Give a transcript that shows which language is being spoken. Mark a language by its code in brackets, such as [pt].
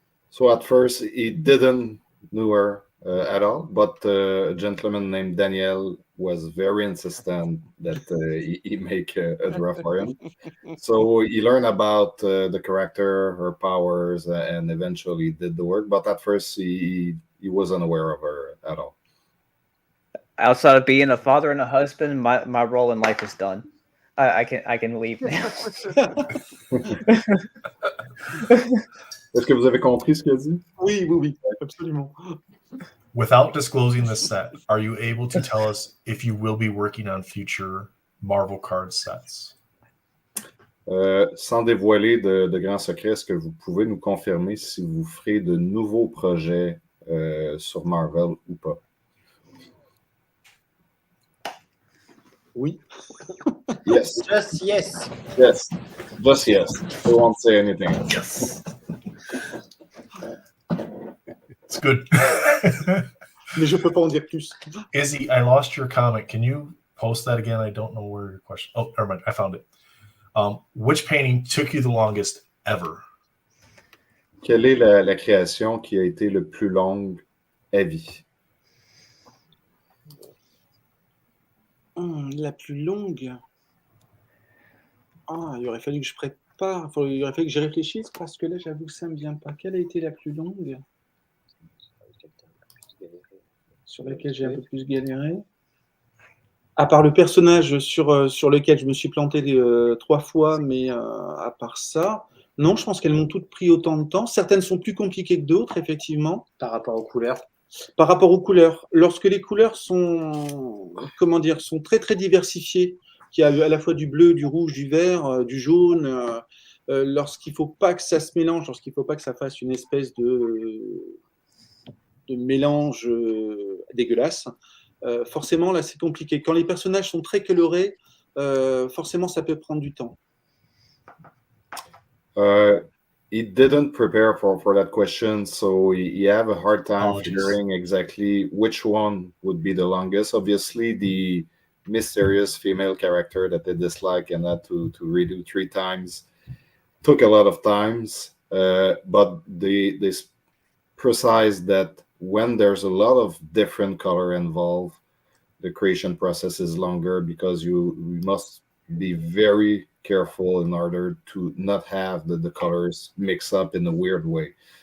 [en] So at first he didn't know her at all, but a gentleman named Daniel was very insistent that he make a draw for him. So he learned about the character, her powers, and eventually did the work. But at first he wasn't aware of her at all. Outside of being a father and a husband, my role in life is done. I can leave now. [fr] Est-ce que vous avez compris ce qu'il dit? Oui, absolument. [en] Without disclosing the set, are you able to tell us if you will be working on future Marvel card sets? [fr] Sans dévoiler de grands secrets, est-ce que vous pouvez nous confirmer si vous ferez de nouveaux projets sur Marvel ou pas? Oui. [en] Yes. Just yes. Yes. Just yes. I won't say anything. Yes. It's good. [fr] Mais je peux pas en dire plus. [en] Izzy, I lost your comment. Can you post that again? I don't know where your question. Oh, never mind. I found it. Which painting took you the longest ever? [fr] Quelle est la création qui a été le plus longue à vie? La plus longue. Il aurait fallu que je prépare. Il aurait fallu que je réfléchisse parce que là, j'avoue que ça me vient pas. Quelle a été la plus longue? Sur laquelle j'ai un peu plus galéré. À part le personnage sur lequel je me suis planté 3 fois, mais à part ça, non, je pense qu'elles m'ont toutes pris autant de temps. Certaines sont plus compliquées que d'autres, effectivement. Par rapport aux couleurs. Par rapport aux couleurs. Lorsque les couleurs sont très très diversifiées, qu'il y a à la fois du bleu, du rouge, du vert, du jaune, lorsqu'il ne faut pas que ça se mélange, lorsqu'il ne faut pas que ça fasse une espèce de mélange dégueulasse, forcément là c'est compliqué. Quand les personnages sont très colorés, forcément, ça peut prendre du temps. [en] He didn't prepare for that question, so he have a hard time Apologies. figuring exactly which one would be the longest. Obviously, the mysterious female character that they dislike and had to redo 3 times took a lot of times, but they precise that when there's a lot of different color involved, the creation process is longer because you must be very careful in order to not have the colors mix up in a weird way.